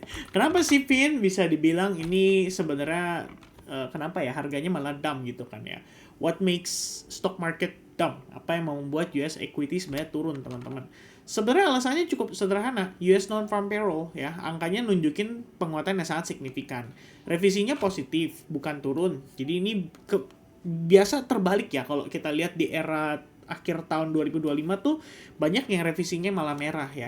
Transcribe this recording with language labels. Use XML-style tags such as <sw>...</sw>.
<id>Kenapa sih Vin bisa dibilang ini sebenarnya kenapa ya harganya malah dump gitu kan ya?</id> <en>What makes stock market dump?</en> <id>Apa yang membuat US equity sebenarnya turun teman-teman? Sebenarnya alasannya cukup sederhana. US non-farm payroll ya, angkanya nunjukin penguatan yang sangat signifikan. Revisinya positif, bukan turun. Jadi ini biasa terbalik ya kalau kita lihat di era akhir tahun 2025 tuh banyak yang revisinya malah merah ya.</id>